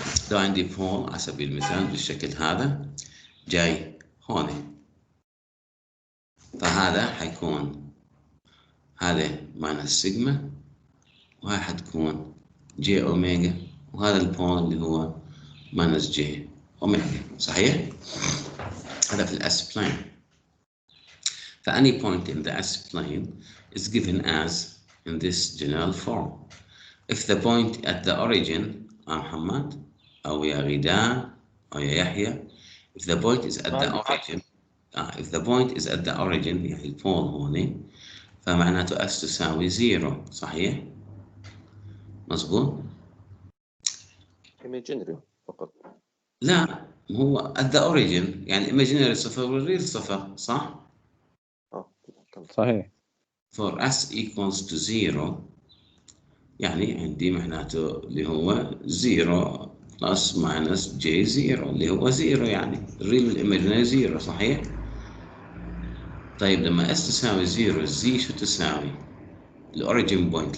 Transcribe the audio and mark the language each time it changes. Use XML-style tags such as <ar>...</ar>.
<ar>لو عندي بول على سبيل المثال بالشكل هذا جاي هون، فهذا حيكون هذا ماينس سيجما وهاي حتكون جي اوميجا، وهذا البول اللي هو ماينس جي اوميجا، صحيح؟ هذا في الاس plane. فأني</ar> <en>point in the S plane is given as in this general form. If the point at the origin محمد أو يا غداء أو يا يحيى, if the point is at the origin if the point is at the origin</en> <ar>يعني البول هوني، فمعناته S تساوي 0، صحيح؟ مظبوط؟ imaginary فقط. لا، هو</ar> <en>at the origin</en> <ar>يعني imaginary صفر والريل صفر، صح؟ صحيح.</ar> <en>for S equals to 0</en> <ar>يعني عندي معناته اللي هو 0 بلس ماينس جي 0 اللي هو 0 يعني الريل والايماجينري 0، صحيح؟ طيب لما اس تساوي 0 زي شو تساوي؟ الاوريجين بوينت.</ar>